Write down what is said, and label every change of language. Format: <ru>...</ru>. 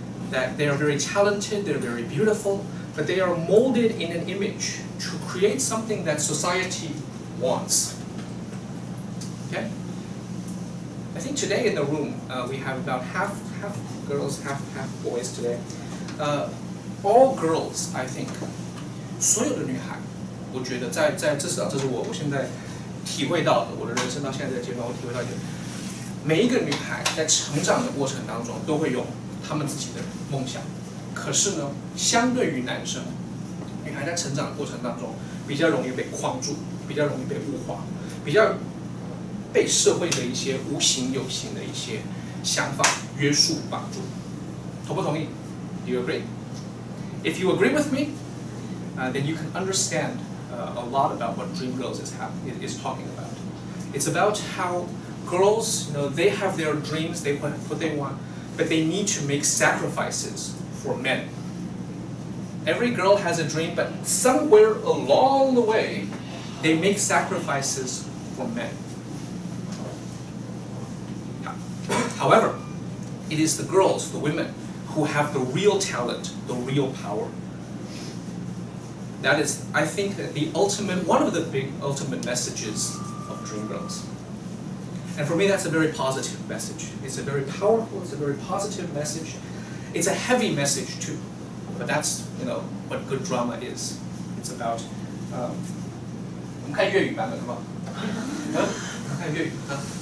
<en>That they are very talented, they're very beautiful, but they are molded in an image to create something that society wants. Okay? I think today in the room we have about half girls, half boys today. All girls, I think,</en> <zh>所有的女孩，我觉得至少这是我现在体会到的，我的人生到现在这个阶段，我体会到一点，每一个女孩在成长的过程当中都会有她们自己的梦想，可是呢，相对于男生，女孩在成长的过程当中比较容易被框住，比较容易被物化，比较被社会的一些无形有形的一些想法约束绑住。同不同意</zh> <en>？Do you agree? If you agree with me, then you can understand a lot about what Dream Girls is talking about. It's about how girls, they have their dreams, they want what they want, but they need to make sacrifices for men. Every girl has a dream, but somewhere along the way, they make sacrifices for men. However, it is the girls, the women, who have the real talent, the real power. That is, I think, that one of the big ultimate messages of Dream Girls. And for me, that's a very positive message. It's a very powerful, it's a very positive message. It's a heavy message too, but that's what good drama is. It's about.</en> <zh>我们看粤语版本好不好？看粤语啊。</zh>